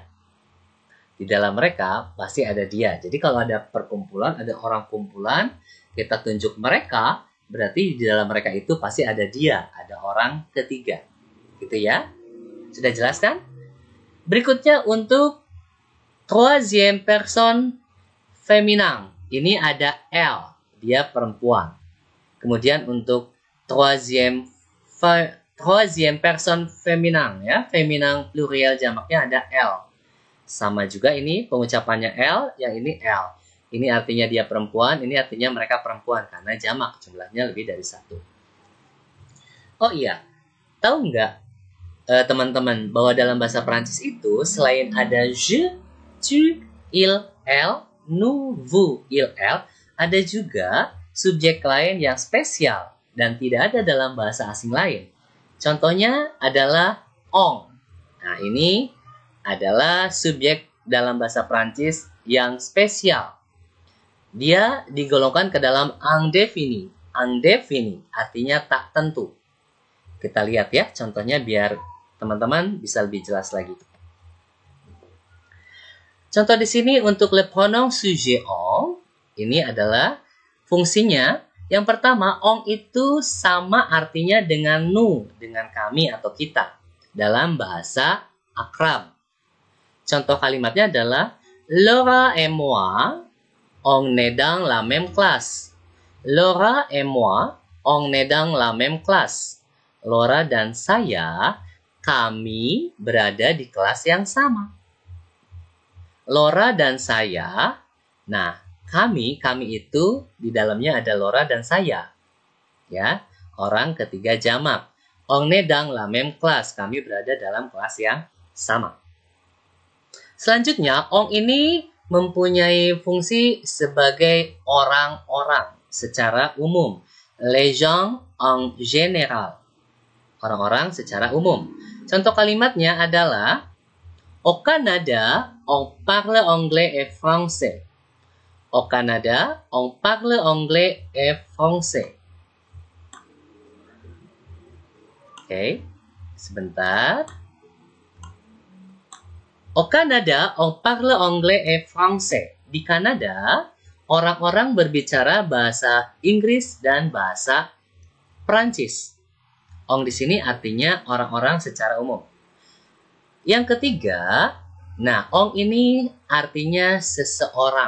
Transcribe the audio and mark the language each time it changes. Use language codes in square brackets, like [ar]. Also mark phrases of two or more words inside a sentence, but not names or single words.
[id] Di dalam mereka pasti ada dia. Jadi kalau ada perkumpulan, ada orang kumpulan, kita tunjuk mereka, berarti di dalam mereka itu pasti ada dia, ada orang ketiga. Gitu ya. Sudah jelas kan? Berikutnya untuk [fr] troisième personne féminin. [id] Ini ada elle, dia perempuan. Kemudian untuk [fr] troisième personne féminin [id] ya, [fr] féminin pluriel [id] jamaknya ada elle. Sama juga ini pengucapannya L, yang ini L. Ini artinya dia perempuan, ini artinya mereka perempuan. Karena jamak, jumlahnya lebih dari 1. Oh iya, tahu nggak teman-teman bahwa dalam bahasa Perancis itu selain ada [fr] je, tu, il, elle, nous, vous, il, elle, [id] ada juga subjek lain yang spesial dan tidak ada dalam bahasa asing lain. Contohnya adalah on. Nah, ini adalah subjek dalam bahasa Prancis yang spesial. Dia digolongkan ke dalam indefini. Indefini artinya tak tentu. Kita lihat ya contohnya biar teman-teman bisa lebih jelas lagi. Contoh di sini untuk [fr] le pronom sujet on, [id] ini adalah fungsinya. Yang pertama, on itu sama artinya dengan nous, dengan kami atau kita dalam bahasa akrab. Contoh kalimatnya adalah [fr] Laura et moi, on est dans la même classe. Laura et moi, on est dans la même classe. [id] Laura dan saya, kami berada di kelas yang sama. Laura dan saya, nah kami itu di dalamnya ada Laura dan saya. Ya, orang ketiga jamak. [fr] On est dans la même classe, [id] kami berada dalam kelas yang sama. Selanjutnya, on ini mempunyai fungsi sebagai orang-orang, secara umum. [fr] Les gens en général. [id] Orang-orang secara umum. Contoh kalimatnya adalah [fr] au Canada, on parle anglais et français. Au Canada, on parle anglais et français. [id] Oke, sebentar. [fr] Au Canada, on parle anglais et français. [id] Di Kanada, orang-orang berbicara bahasa Inggris dan bahasa Prancis. Ong di sini artinya orang-orang secara umum. Yang ketiga, nah ong ini artinya seseorang.